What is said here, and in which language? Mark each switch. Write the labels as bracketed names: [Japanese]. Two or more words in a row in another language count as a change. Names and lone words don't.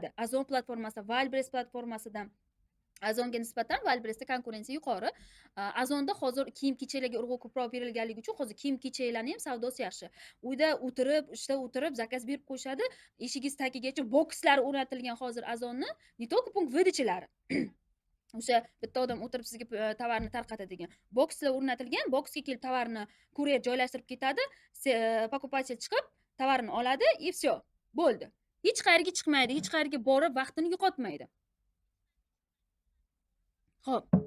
[Uzbek] Azon platformasi, Wildberries platformasidan. Azonga nisbatan Wildberriesda konkurensiya yuqori. Azonda hozir kiyim-kechaklarga urg'u ko'proq berilganligi uchun hozir kiyim-kechaklarning ham savdosi yaxshi. Uyda o'tirib, ishda o'tirib zakaz berib qo'yishadi. Eshigingiz tagigacha bokslar o'rnatilgan hozir Azonni, [Russian] не только punkt выдачалari. [Uzbek] O'sha bitta odam o'tirib sizga tovarni tarqatadigan bokslar o'rnatilgan, boksga kelib tovarni kuryer joylashtirib ketadi, покупатель chiqib tovarni oladi, [Russian] и всё, [Uzbek] bo'ldi. Hech qayerga chiqmaydi, hech qayerga borib vaqtini yo'qotmaydi. Xo'p.